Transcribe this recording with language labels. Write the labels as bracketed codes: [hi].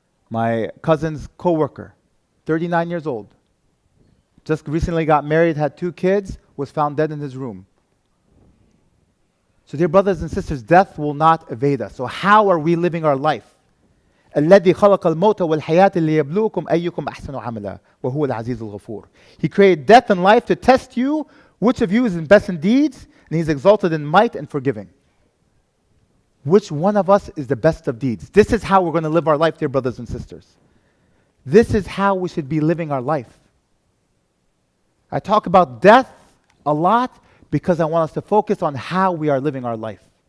[en] My cousin's coworker, 39 years old, just recently got married, had 2 kids, was found dead in his room. So dear brothers and sisters, death will not evade us. So how are we living our life? [ar] الذي خلق الموت والحياة ليبلوكم أيكم أحسن عملا وهو العزيز الغفور. [en] He created death and life to test you, which of you is in best in deeds, and He's exalted in might and forgiving. Which one of us is the best of deeds? This is how we're going to live our life, dear brothers and sisters. This is how we should be living our life. I talk about death a lot because I want us to focus on how we are living our life.